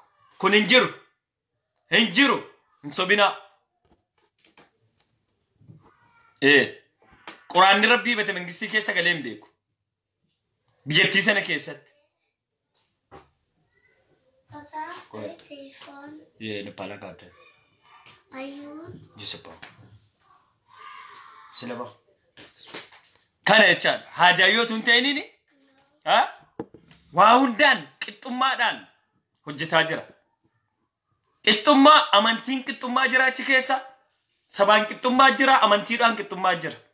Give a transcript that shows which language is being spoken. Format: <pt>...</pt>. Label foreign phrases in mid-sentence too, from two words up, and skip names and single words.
<om>Kun hin jiru. Hin jiru. Hin sobinaa. Quraanni rabbii bata mangistii keessa galee hin beeku. Biyyattii sana keessatti. iPhone.</om> <fr>Ne pas la garder. iPhone. Je sais pas. C'est là-bas.</fr> <om>Kana jechaan haadayyoota hin ta'inini waa hundaan qixxummaadhaan hojjetaa jira. Qixxummaa amantiin qixxummaa jira achi keessa. Sabaan qixxummaa jira amantiidhaan qixxummaa jira.</om>